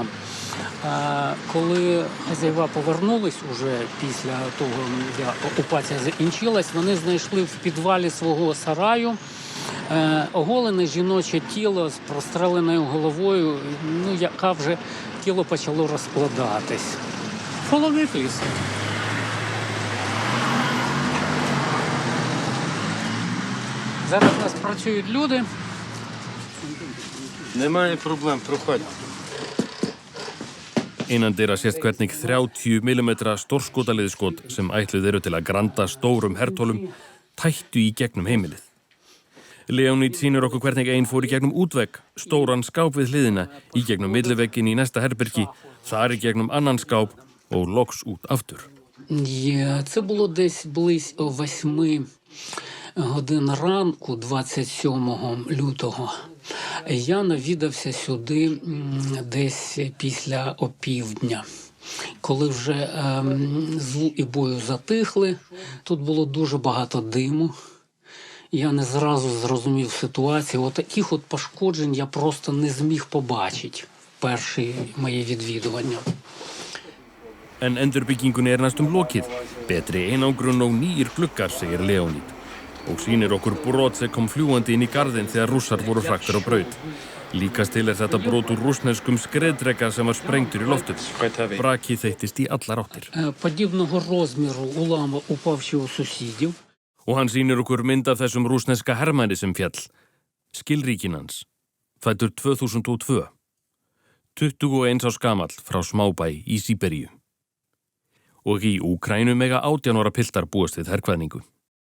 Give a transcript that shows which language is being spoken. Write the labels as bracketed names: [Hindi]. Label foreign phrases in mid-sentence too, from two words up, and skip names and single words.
[Ukrainian] Коли хазяїва повернулись уже після того, як окупація закінчилась, вони знайшли в підвалі свого сараю оголене жіноче тіло з простреленою головою, яка вже тіло почало розкладатись. Холодний ліс. Зараз у нас працюють люди. Немає проблем, проходь. [Icelandic] Innan dyra sést hvernig 30 mm stórskotaliðskot sem ætluð eru til að granda stórum hertólum tættu í gegnum heimilið. Leonid sýnir okkur hvernig ein fór í gegnum útvegg, stóran skáp við hliðina, í gegnum millivegginn í næsta herbergi, þar í gegnum annan skáp og loks út aftur. [Ukrainian] Це було десь близько 8 годин ранку 27 лютого. Я навідався сюди десь після опівдня. Коли вже звуки бою затихли, тут було дуже багато диму. Я не зразу зрозумів ситуацію. Отаких пошкоджень я просто не зміг побачити в перші мої відвідування. [Icelandic] En endurbyggingunni næstum lokið. Betri einangrun og nýir gluggar, segir Leonid. Og sýnir okkur brot sem kom fljúgandi inn í garðinn þegar rússar voru hraktir á braut. Líkast til þetta brot úr rússneskum skriðdreka sem var sprengtur í loftum. Brakið þeyttist í allar áttir. [Ukrainian] Подібного розміру уламок упав ще у сусідів. [Icelandic] Og hann sýnir okkur mynd af þessum rússneska hermanni sem fjall. Skilríkin hans. Fæddur 2002. 21 árs gamall frá smábæ í Síberíu. Og í Úkraínu mega 18 ára piltar búast við herkvæðningu.